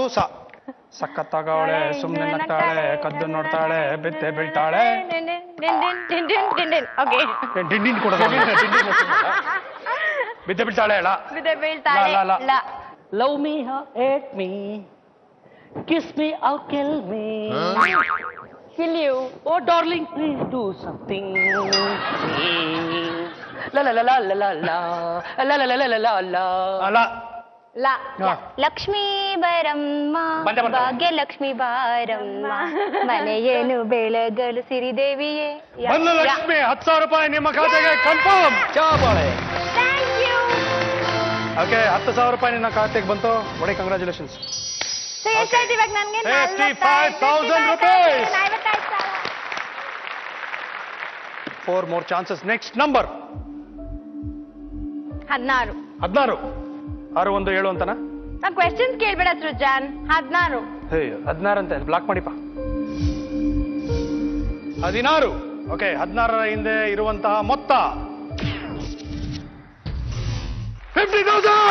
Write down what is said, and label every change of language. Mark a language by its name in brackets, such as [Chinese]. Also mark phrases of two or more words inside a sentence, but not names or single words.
[Kannada] ಸಕ್ಕತ್ತಾಗವಳೆ, ಸುಮ್ಮನೆ ನಗ್ತಾಳೆ, ಕದ್ದು ನೋಡ್ತಾಳೆ, ಬಿತ್ತೆ ಬೀಳ್ತಾಳೆ. ಓಕೆ. ಡಿಂಡಿನ್ ಕೊಡೋದು. ಬಿದ್ದೆ ಬೀಳ್ತಾಳೆ. ಬಿದ್ದೆ ಬೀಳ್ತಾಳೆ. ಲ. [English] love me hate me, kiss me or kill me, Kill you. O darling please do something. ಲ ಲ ಲ ಲ ಲ ಲ ಲ ಲ ಲ ಲ ಲ ಲ ಲ ಲ. [Kannada] ಅಲ್ಲ, ಲ. ಹಾ. ಲಕ್ಷ್ಮೀ ಬರಮ್ಮ, ಬಂದೆ. ಭಾಗ್ಯ ಲಕ್ಷ್ಮೀ ಬಾರಮ್ಮ, ಮನೆಯೇನು ಬೆಳಗಲು ಸಿರಿದೇವಿಯೇ. ಬಂದು ಲಕ್ಷ್ಮಿ. 10,000 ರೂಪಾಯಿ ನಿಮ್ಮ ಖಾತೆಗೆ ಕನ್ಫರ್ಮ್. ಚಾಬಾಳೆ. [English] thank you. [Kannada] ಓಕೆ, 10,000 ರೂಪಾಯಿ ನಿನ್ನ ಖಾತೆಗೆ ಬಂತು. ಒಳ್ಳೆ ಕಂಗ್ರಾಚುಲೇಷನ್ಸ್. ಎಷ್ಟಾಯ್ತು ಇವಾಗ ನನಗೆ? [English] 55,000 rupees. 4 more chances. Next number. 16. [Kannada] 16. 6 1 7 ಅಂತನಾ? ನಾ ಕ್ವೆಶ್ಚನ್ಸ್ ಕೇಳ್ಬೇಡ ಸೃಜನ್. 16. 16 ಅಂತ ಬ್ಲಾಕ್ ಮಾಡಿಪ್ಪ. 16. ಓಕೆ, 16ರ ಹಿಂದೆ ಇರುವಂತಹ ಮೊತ್ತ 50,000.